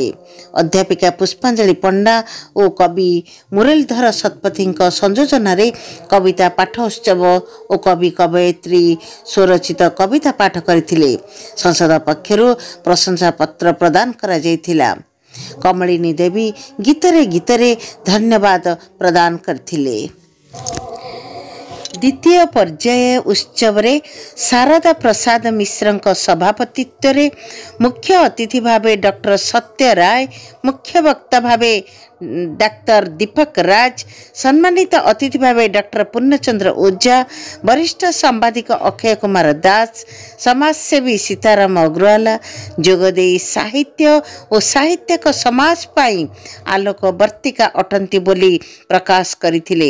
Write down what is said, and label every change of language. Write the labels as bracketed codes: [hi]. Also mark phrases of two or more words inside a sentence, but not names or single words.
[or] ଅଧ୍ୟାପିକା ପୁଷ୍ପାଞ୍ଜଳି ପଣ୍ଡା ଓ କବି ମୁରଲୀଧର ଶତପଥୀ ସଂଯୋଜନ ରେ କବିତା ପାଠ ଉତ୍ସବ ଓ କବି କବୟିତ୍ରୀ ସ୍ୱରଚିତ କବିତା ପାଠ କରିଥିଲେ। ସଂସଦ ପକ୍ଷରୁ ପ୍ରଶଂସା ପତ୍ର ପ୍ରଦାନ କରା ଯାଇଥିଲା। କମଳିନୀ ଦେବୀ ଗୀତରେ ଧନ୍ୟବାଦ ପ୍ରଦାନ କରିଥିଲେ। ଦ୍ୱିତୀୟ ପର୍ଯ୍ୟାୟ ଉତ୍ସବ ରେ ଶାରଦା ପ୍ରସାଦ ମିଶ୍ର ସଭାପତିତ୍ୱ ରେ ମୁଖ୍ୟ ଅତିଥି ଭାବେ ଡକ୍ଟର ସତ୍ୟ ରାୟ, ମୁଖ୍ୟ ବକ୍ତା ଭାବେ ଡାକ୍ତର ଦୀପକ ରାଜ, ସମ୍ମାନିତ ଅତିଥି ଭାବେ ଡକ୍ଟର ପୂର୍ଣ୍ଣଚନ୍ଦ୍ର ଓଝା, ବରିଷ୍ଠ ସାମ୍ବାଦିକ ଅକ୍ଷୟ କୁମାର ଦାସ, ସମାଜସେବୀ ସୀତାରାମ ଅଗ୍ରୱାଲା ଯୋଗଦେଇ ସାହିତ୍ୟ ଓ ସାହିତ୍ୟିକ ସମାଜ ପାଇଁ ଆଲୋକ ବର୍ତ୍ତିକା ଅଟନ୍ତି ବୋଲି ପ୍ରକାଶ କରିଥିଲେ।